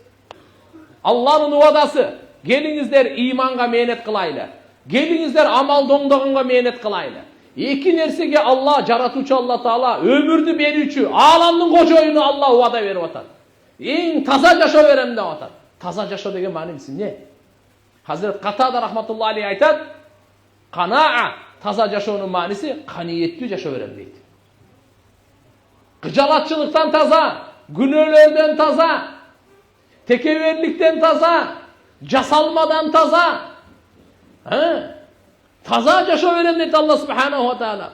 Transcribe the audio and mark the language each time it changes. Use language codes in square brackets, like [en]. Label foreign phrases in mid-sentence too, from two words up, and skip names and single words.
[ky] Алланын вадасы, келиңиздер иманга мээнет кылайлы. Келиңиздер амалды оңдогонго мээнет кылайлы. Эки нерсеге Алла, жаратуучу Алла Таала, өмүрдү берүүчү, ааламдын кожоюну Алла вада берип атат. Эң таза жашоо берем деп атат. Таза жашоо деген мааниси эмне? Хазрет Катада [ar] رحمة الله عليه [ky] айтат, канаа, таза жашоонун мааниси каниеттүү жашоо берем дейт. Кыжалатчылыктан таза, күнөөлөрдөн таза, текеберликтен таза, жасалмадан таза. Таза жашоо берем дейт Алла [ar] سبحانه وتعالى.